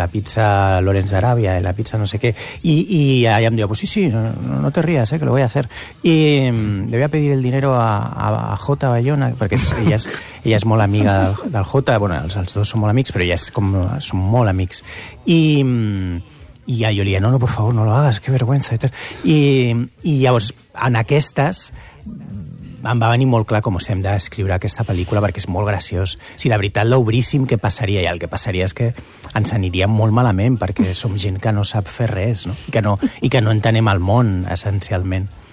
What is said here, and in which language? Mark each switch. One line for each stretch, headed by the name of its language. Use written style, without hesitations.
Catalan: La pizza Lorenz d'Aràbia, la pizza no sé què. I allà em diu:
Spanish: pues sí, no te rías, que lo voy a hacer. I le voy a pedir el dinero a Jota Bayona,
Catalan: perquè ella és molt amiga del Jota. Bueno, els dos són molt amics, però ella és com, són molt amics. I ja jo li deia:
Spanish: no, por favor, no lo hagas, qué vergüenza.
Catalan: I llavors, en aquestes, em va venir molt clar com hem d'escriure aquesta pel·lícula, perquè és molt graciós. Si de veritat l'obríssim, què passaria? I el que passaria és que ens aniria molt malament, perquè som gent que no sap fer res, no? I que no entenem el món, essencialment.